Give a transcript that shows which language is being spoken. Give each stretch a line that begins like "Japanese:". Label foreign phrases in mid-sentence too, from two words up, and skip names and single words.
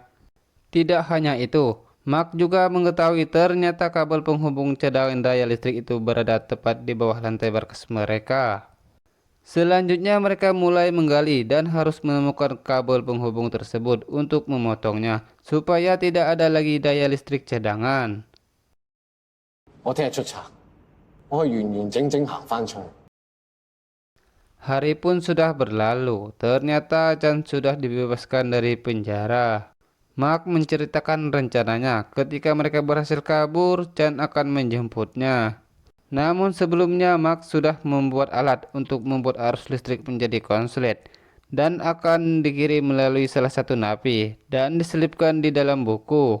Indonesian: Tidak hanya itu, Mark juga mengetahui ternyata kabel penghubung cadangan daya listrik itu berada tepat di bawah lantai markas mereka. Selanjutnya mereka mulai menggali dan harus menemukan kabel penghubung tersebut untuk memotongnya supaya tidak ada lagi daya listrik cadangan.
Cantonese: 我聽日出冊，我可以完完整整行翻出去。
Indonesian: Hari pun sudah berlalu, ternyata Chan sudah dibebaskan dari penjara. Mark menceritakan rencananya, ketika mereka berhasil kabur, Chan akan menjemputnya. Namun sebelumnya Mark sudah membuat alat untuk membuat arus listrik menjadi konslet dan akan dikirim melalui salah satu napi dan diselipkan di dalam buku.